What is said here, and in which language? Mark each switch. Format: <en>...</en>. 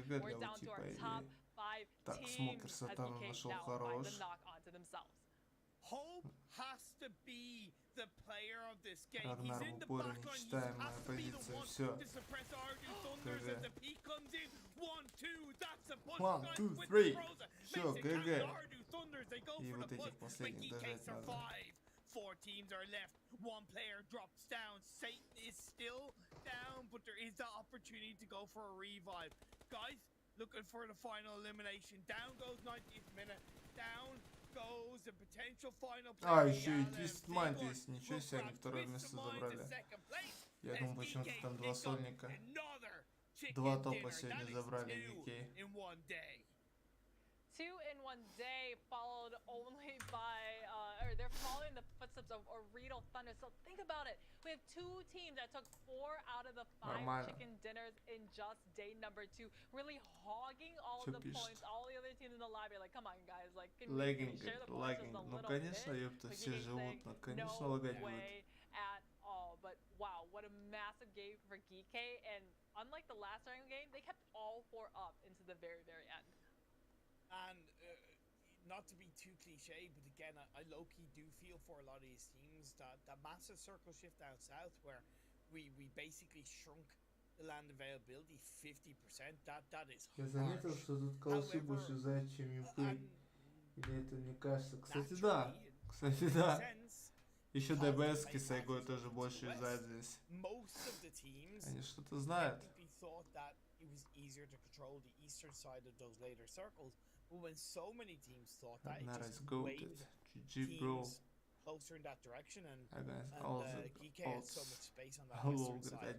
<en>We're down to our top 5 teams as GK now find the knock onto themselves. Hope has to be the player of this game. He's in the back line. He has to be the one to suppress Ardu Thunders as the peak comes in. 1, 2, that's a push. 1, 2, 3.</en> <ru>Все, ГГ. И вот этих последних дожать надо.</ru> <en>4 teams are left. One player drops down. Satan is still down, but there is the opportunity to go for a revive. Guys, looking for the final elimination. Down goes 90th minute. Down goes the potential final player.</en> <ru>А, еще и Твист Майнд есть. Ничего себе, они второе место забрали. Я думаю, почему-то там два сольника. Два топа сегодня забрали Гикей.</ru> <en>2 in 1 day, followed only by, or they're following the footsteps of Oriental Thunder. So think about it. We have two teams that took 4 out of the 5 chicken dinners in just day number 2, really hogging all of the points. All the other teams in the lobby are like, come on, guys, like, can we share the points just a little bit?</en> <ru>Ну, конечно, ёпта, все живут, конечно, лагать будет.</ru> <en>At all, but wow, what a massive game for Geekay, and unlike the last round game, they kept all 4 up into the very, very end. And not to be too cliche, but again, I low-key do feel for a lot of these teams that massive circle shift down south, where we basically shrunk the land availability 50%. That is harsh.</en> <ru>Я заметил, что тут колосы больше заяц, чем юпы. Или это мне кажется? Кстати, да. Кстати, да. Еще ДБС с Сайгой тоже больше юзает здесь. Они что-то знают.</ru> <en>It was easier to control the eastern side of those later circles, but when so many teams thought that, it just waved teams closer in that direction, and GK had so much space on that western side.</en>